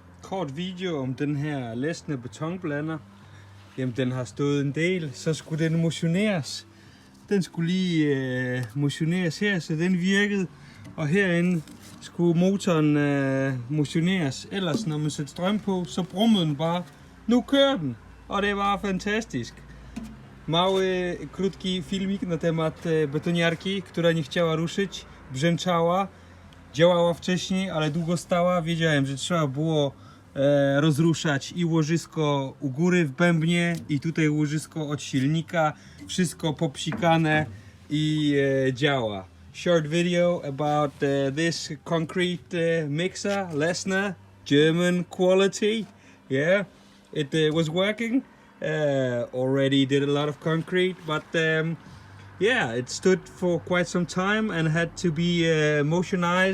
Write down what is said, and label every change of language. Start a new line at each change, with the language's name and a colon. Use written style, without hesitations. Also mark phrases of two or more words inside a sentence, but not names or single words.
Danish: kort video om den her Lescha betonblander. Jamen, den har stået en del, så skulle den motioneres. Den skulle lige motioneres her, så den virkede. Og herinde skulle motoren motioneres. Ellers, når man sætter strøm på, så brummede den bare. Nu kører den, og det var fantastisk.
Polish: Mały, krótki filmik na temat betoniarki, która nie chciała ruszyć, brzęczała, działała wcześniej, ale długo stała. Wiedziałem, że trzeba było rozruszać i łożysko u góry w bębnie, i tutaj łożysko od silnika. Wszystko popsikane i działa.
English: Short video about this concrete mixer, Lescha, German quality. Yeah, it was working. Already did a lot of concrete, but yeah, it stood for quite some time and had to be motionized.